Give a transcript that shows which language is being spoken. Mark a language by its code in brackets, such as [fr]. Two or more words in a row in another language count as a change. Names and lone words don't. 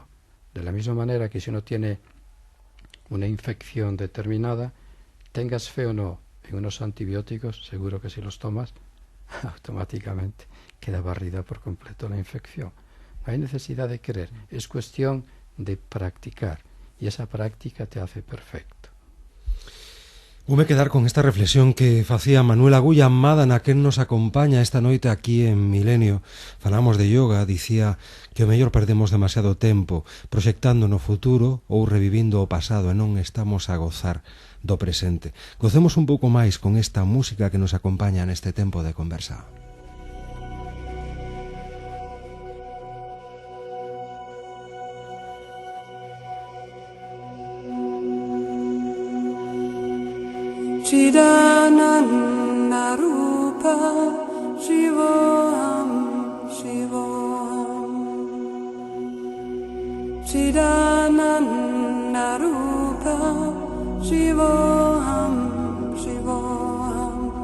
[es] De la misma manera que si uno tiene una infección determinada, tengas fe o no en unos antibióticos, seguro que si los tomas, automáticamente queda barrida por completo la infección. No hay necesidad de creer, es cuestión de practicar, y esa práctica te hace perfecto. [gl] Voume quedar con esta reflexión que facía Manuel Agulla Madana, que nos acompaña esta noite aquí en Milenio. Falamos de yoga, dicía que o mellor perdemos demasiado tempo proxectando no futuro ou revivindo o pasado e non estamos a gozar do presente. Gocemos un pouco máis con esta música que nos acompaña neste tempo de conversa. [sa] Chidananda Rupa Shivoham Shivoham Chidananda Rupa Shivoham Shivoham